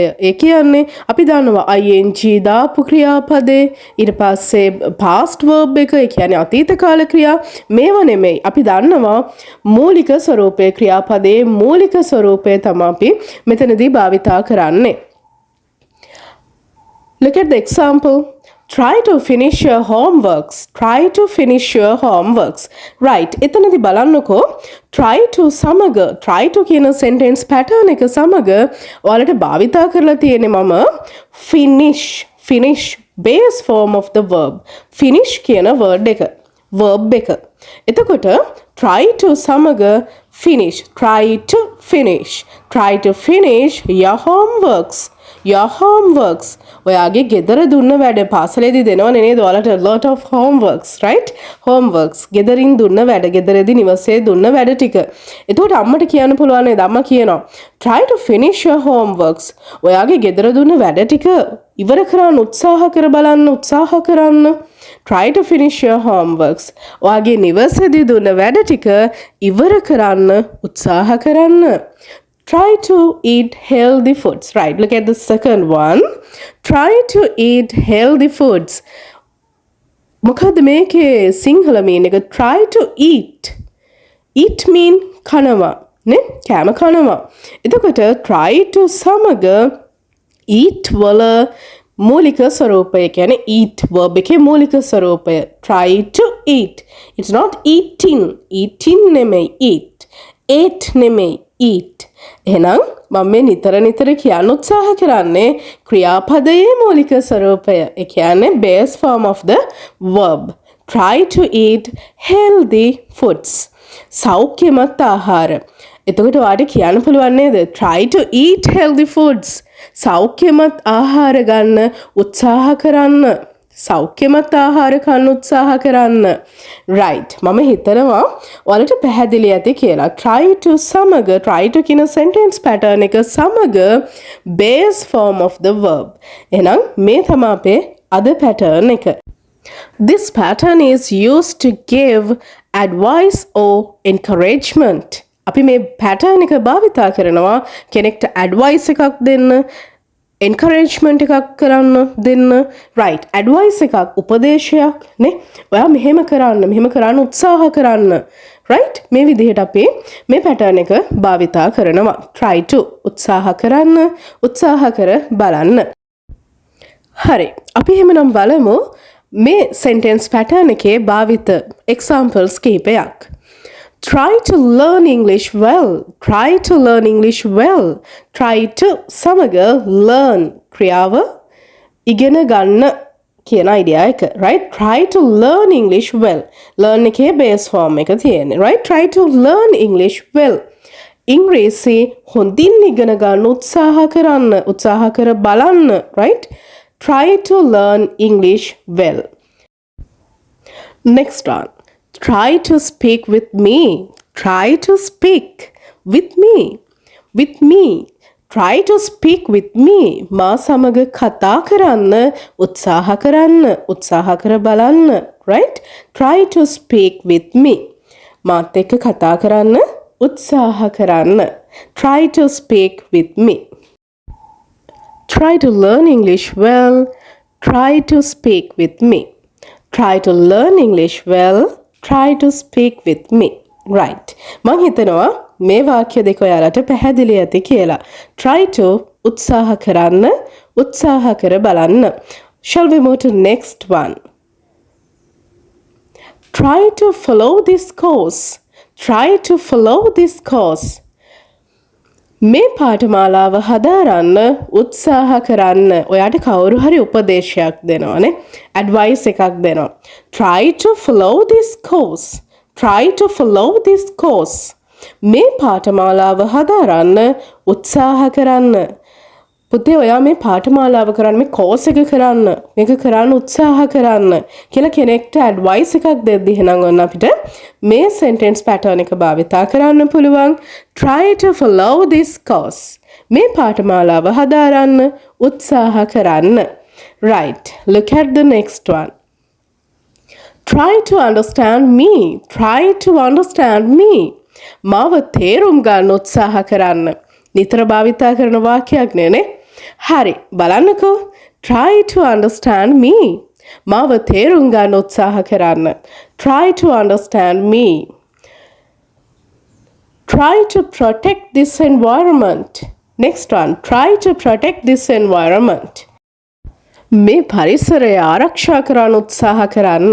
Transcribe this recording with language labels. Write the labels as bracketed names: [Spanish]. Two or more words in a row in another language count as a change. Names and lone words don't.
[Sinhala] ඒ කියන්නේ අපි දන්නවා ing දාපු ක්‍රියාපදේ ඊට පස්සේ [English] past verb [Sinhala] එක ඒ කියන්නේ අතීත කාල ක්‍රියා මේව නෙමෙයි. අපි දන්නවා මූලික ස්වරූපයේ ක්‍රියාපදයේ මූලික ස්වරූපය තමයි අපි මෙතනදී භාවිතා කරන්නේ. [English] Look at the example. Try to finish your homeworks. Try to finish your homeworks. Right. [Sinhala] එතනදී බලන්නකෝ [English] try to [Sinhala] සමග [English] try to [Sinhala] කියන [English] sentence pattern [Sinhala] එක සමග ඔයාලට භාවිතා කරලා තියෙන්නේ මම [English] finish base form of the verb. [Sinhala] finish කියන word එක verb එක. එතකොට [English] try to [Sinhala] සමග [English] finish try to finish your homeworks. Your homeworks. [Sinhala] ඔයාගේ ගෙදර දුන්න වැඩ පාසලේදී දෙනවනේ නේද? [English] ඔයාලට a lot of homeworks, right? homeworks. [Sinhala] ගෙදරින් දුන්න වැඩ, ගෙදරදී නිවසේ දුන්න වැඩ ටික. එතකොට අම්මට කියන්න පුළුවන් නේද? අම්මා කියනවා [English] try to finish your homeworks. [Sinhala] ඔයාගේ ගෙදර දුන්න වැඩ ටික ඉවර කරන්න උත්සාහ කර බලන්න උත්සාහ කරන්න. [English] try to finish your homeworks. [Sinhala] ඔයාගේ නිවසේදී දුන්න වැඩ ටික ඉවර කරන්න උත්සාහ කරන්න. [English] Try to eat healthy foods. Right. Look at the second one. Try to eat healthy foods. [Sinhala] මොකද මේකේ සිංහල mean එක [English] try to eat. Eat mean [Sinhala] කනවා නේ? කෑම කනවා. එතකොට [English] try to [Sinhala] සමග eat වල මූලික ස්වරූපය කියන්නේ eat verb එකේ මූලික ස්වරූපය. [English] Try to eat. It's not eating. Eating නෙමෙයි eat. Ate නෙමෙයි eat. [Sinhala] එහෙනම් මම මේ නිතර කියන්න උත්සාහ කරන්නේ ක්‍රියාපදයේ මූලික ස්වරූපය. ඒ කියන්නේ [English] base form of the verb. Try to eat healthy foods. [Sinhala] සෞඛ්‍යමත් ආහාර. එතකොට ඔයාලට කියන්න පුළුවන් නේද? [English] Try to eat healthy foods. [Sinhala] සෞඛ්‍යමත් ආහාර ගන්න උත්සාහ කරන්න. සෞඛ්‍යමත් ආහාර කන්න උත්සාහ කරන්න. right. මම හිතනවා ඔයාලට පැහැදිලි ඇති කියලා. [English] try to සමග try to කියන sentence pattern [Sinhala] එක සමග [English] base form of the verb. [Sinhala] එහෙනම් මේ තමයි අපේ අද pattern එක. [English] This pattern is used to give advice or encouragement. [Sinhala] අපි මේ pattern එක භාවිතා කරනවා කෙනෙක්ට advice එකක් දෙන්න encouragement එකක් කරන්න දෙන්න. right. advice එකක් උපදේශයක් නේ. ඔයා මෙහෙම කරන්න උත්සාහ කරන්න. right. මේ විදිහට අපි මේ pattern එක භාවිතා කරනවා. [English] try to [Sinhala] උත්සාහ කරන්න උත්සාහ කර බලන්න. හරි. අපි එහෙමනම් බලමු මේ [English] sentence pattern [Sinhala] එකේ භාවිත examples කිහිපයක්. [English] Try to learn English well. Try to learn English well. Try to [Sinhala] සමග learn ක්‍රියාව ඉගෙන ගන්න කියන idea එක. [English] right. Try to learn English well. [Sinhala] learn එකේ [English] base form [Sinhala] එක තියෙන්නේ. [English] right. Try to learn English well. [Sinhala] ඉංග්‍රීසි හොඳින් ඉගෙන ගන්න උත්සාහ කර බලන්න. [English] right. Try to learn English well. Next one. Try to speak with me. Try to speak with me. With me. Try to speak with me. [Sinhala] මා සමග කතා කරන්න උත්සාහ කර බලන්න. [English] right? Try to speak with me. [Sinhala] මාත් එක්ක කතා කරන්න උත්සාහ කරන්න. [English] Try to speak with me. Try to learn English well. Try to speak with me. Try to learn English well. Try to speak with me. Right. [Sinhala] මං හිතනවා මේ වාක්‍ය දෙක ඔයාලට පැහැදිලි ඇති කියලා. [English] Try to [Sinhala] උත්සාහ කරන්න, උත්සාහ කර බලන්න. [English] Shall we move to next one? Try to follow this course. Try to follow this course. [Sinhala] මේ පාඨමාලාව හදාරන්න උත්සාහ කරන්න. ඔයාට කවුරු හරි උපදේශයක් දෙනවනේ. ඇඩ්වයිස් එකක් දෙනවා. [English] Try to follow this course. Try to follow this course. [Sinhala] මේ පාඨමාලාව හදාරන්න උත්සාහ කරන්න. පුතේ ඔයා මේ පාඨමාලාව කරන්න, මේ කෝස් එක කරන්න, මේක කරන්න උත්සාහ කරන්න කියලා කෙනෙක්ට ඇඩ්වයිස් එකක් දෙද්දි එහෙනම් ඔන්න අපිට මේ [English] sentence pattern [Sinhala] එක භාවිතා කරන්න පුළුවන්. [English] Try to follow this course. [Sinhala] මේ පාඨමාලාව හදාරන්න උත්සාහ කරන්න. [English] Right. Look at the next one. Try to understand me. Try to understand me. [Sinhala] මාව තේරුම් ගන්න උත්සාහ කරන්න. නිතර භාවිතා කරන වාක්‍යයක් නේ. හරි බලන්නකෝ. [English] Try to understand me. [Sinhala] මාව තේරුම් ගන්න උත්සාහ කරන්න. [English] Try to understand me. Try to protect this environment. Next one. Try to protect this environment. [Sinhala] මේ පරිසරය ආරක්ෂා කරන්න උත්සාහ කරන්න.